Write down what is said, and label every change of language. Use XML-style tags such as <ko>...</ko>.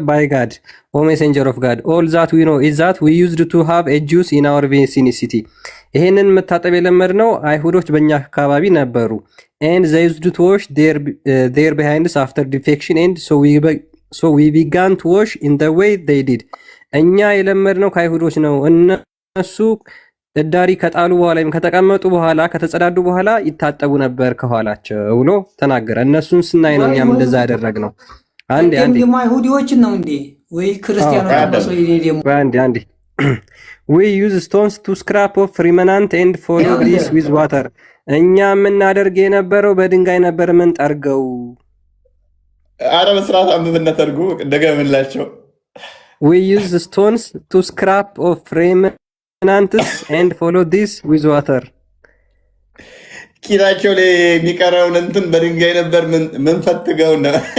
<en>ባይ ጋድ ኦ ሜሴንጀር ኦፍ ጋድ ኦል ዛት ዊ ኖ ኢዝ ዛት ዊ ዩዝድ ቱ ሃቭ ኤ ጁስ ኢን አወር ቪሲኒቲ።</en> <am>ይሄንን መታጠብ የለመድነው አይሁዶች በእኛ አካባቢ ነበሩ።</am> <en>ኤንድ ዘይ ዩዝድ ቱ ዋሽ ዴር ቢሃይንድስ አፍተር ዲፌክሽን ኤንድ ሶ ዊ ቢጋን ቱ ዋሽ ኢን ዘ ዌይ ዜይ ዲድ።</en> <am>እኛ የለመድነው ከአይሁዶች ነው። እነሱ እዳሪ ከጣሉ በኋላ ወይም ከተቀመጡ በኋላ ከተጸዳዱ በኋላ ይታጠቡ ነበር ከኋላቸው ብሎ ተናገረ። እነሱን ስናይ ነው እኛም እንደዛ ያደረግነው።</am> <en>አንዴ</en> <am>አይሁዲዎችን ነው እንዴ ወይ ክርስቲያኖች?</am> <en>አንዴ we use stones to scrap off remnant and follow this with water።</en> <am>እኛ የምናደርግ የነበረው በድንጋይ ነበር ምን ጠርገው አረ በስርዓት አንብብና ተርጉም እንደገምላቸው</am> <en>We use stones to scrap off remnants and follow this with water.</en> <am>ኪላቸው ላይ የሚቀረውን እንትን በድንጋይ ነበር ምን ፈትገው ነው</am>